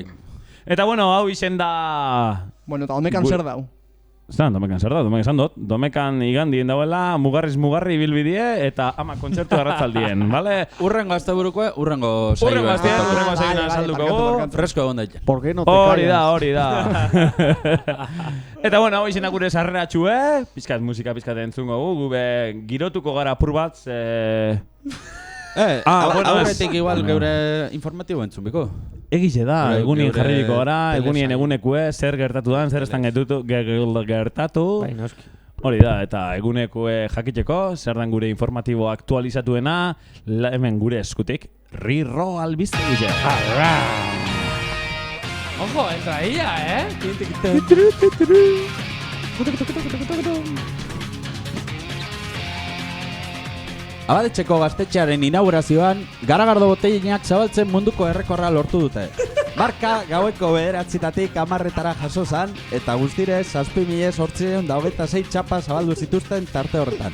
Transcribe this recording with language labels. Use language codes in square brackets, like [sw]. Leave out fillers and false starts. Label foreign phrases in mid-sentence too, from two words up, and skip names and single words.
[eu] Eta bueno, hau izen da... Bueno, eta domekan zer dau? Zan, domekan zer da, domekan esan dut. Domekan igandien dauela, mugarriz bilbidie eta ama kontzertu arratzaldien, bale? Urrengo asteburuko, urrengo saioa. Urrengo saioa salduko gu. Fresko egon daite. [es] ¿Por qué no te callas? [eu] Hori da. Eta bueno, hau izenak gure sarreratxu, pizkat musika pizkat entzungo gu, gube girotuko gara apur bat, aurretik igual geure informatibo entzun biko. Egize da, egunien jarriko gara, egunien egunekue, zer gertatu dan, zer estan gertatu. Bai, noski. Hori da, eta egunekue jakiteko, zer dan gure informatibo aktualizatuena, hemen gure eskutik, Rirro albizte gure. [es] Ojo, entra ella, [eu] Abadetxeko gaztetxearen inaugurazioan, garagardo botellinak zabaltzen munduko errekorra lortu dute. Marka gaueko 9:00 10:00 jaso zan, eta guztire 7.826 txapa zabaldu zituzten tarte horretan.